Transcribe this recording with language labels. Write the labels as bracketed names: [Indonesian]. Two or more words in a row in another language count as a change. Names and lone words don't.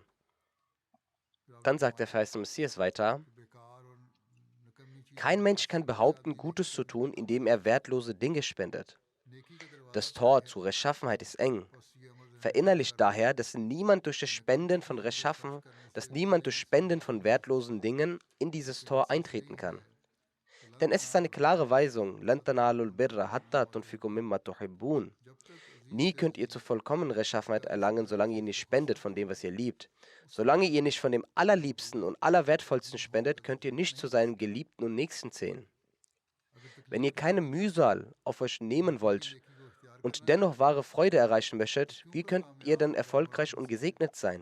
[German] Dann sagt der verheißene Messias weiter, kein Mensch kann behaupten, Gutes zu tun, indem er wertlose Dinge spendet. Das Tor zur Rechtschaffenheit ist eng. Verinnerlicht daher, dass niemand durch Spenden von wertlosen Dingen in dieses Tor eintreten kann. Denn es ist eine klare Weisung, [Arabic] "لن تنالوا البر حتى تنفقوا مما تحبون." [German] Nie könnt ihr zur vollkommenen Rechtschaffenheit erlangen, solange ihr nicht spendet von dem, was ihr liebt. Solange ihr nicht von dem Allerliebsten und Allerwertvollsten spendet, könnt ihr nicht zu seinem Geliebten und Nächsten zählen. Wenn ihr keine Mühsal auf euch nehmen wollt und dennoch wahre Freude erreichen möchtet, wie könnt ihr denn erfolgreich und gesegnet sein?